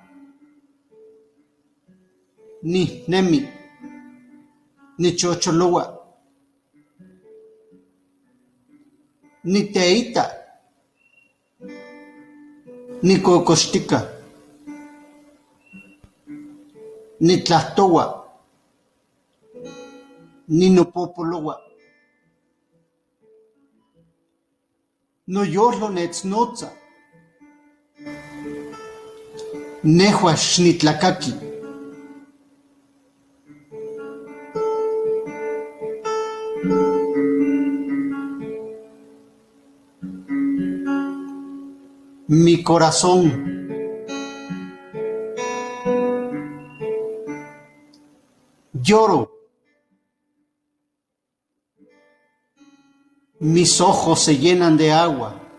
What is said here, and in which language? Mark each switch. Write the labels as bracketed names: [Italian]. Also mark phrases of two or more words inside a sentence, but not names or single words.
[Nahuatl languages] ni nemi, ni chocholowa, ni teita, ni cocoxtica, ni tlahtowa, ni nopopolowa. Noyolo netznotza, nehua xnitlakaki. [Spanish] Mi corazón lloro, mis ojos se llenan de agua.